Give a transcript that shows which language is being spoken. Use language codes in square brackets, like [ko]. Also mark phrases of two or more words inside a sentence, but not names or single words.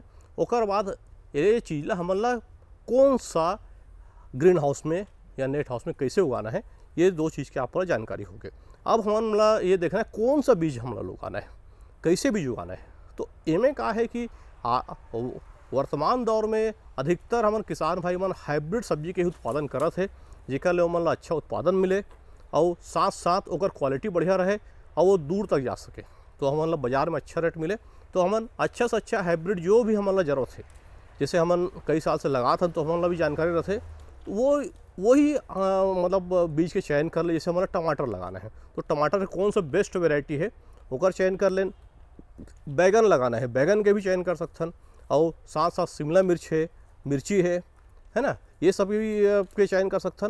[hne] ओकर बाद ये चीज़ ला हमन ला कौन सा [en] green house [hne] में या [en] net house [hne] में कैसे उगाना है, ये 2 चीज़ के आप जानकारी हो गए। अब हमन ला ये देखना है कौन सा बीज हमला उगाना है, कैसे बीज उगाना है। तो इनमें का है कि वर्तमान दौर में अधिकतर हमन किसान भाई मन हाइब्रिड सब्जी के उत्पादन करत है, जेकर ले ओमन ला अच्छा उत्पादन मिले और साथ साथ ओकर क्वालिटी बढ़िया रहे और वो दूर तक जा सके, तो हमन ला बाज़ार में अच्छा रेट मिले। तो हमन अच्छा से अच्छा हाइब्रिड जो भी हमन ला जरूरत है, जैसे हमन कई साल से लगात हन, तो हमन ला भी जानकारी रहते, तो वही मतलब बीज के चयन कर ले। जैसे हमारा टमाटर लगाना है, तो टमाटर कौन सा [en] best variety [hne] है ओकर चयन कर लें। बैगन लगाना है, बैगन के भी चयन कर सकथन, और साथ साथ शिमला मिर्च है, मिर्ची है ना, ये सब भी के चयन कर सकथन।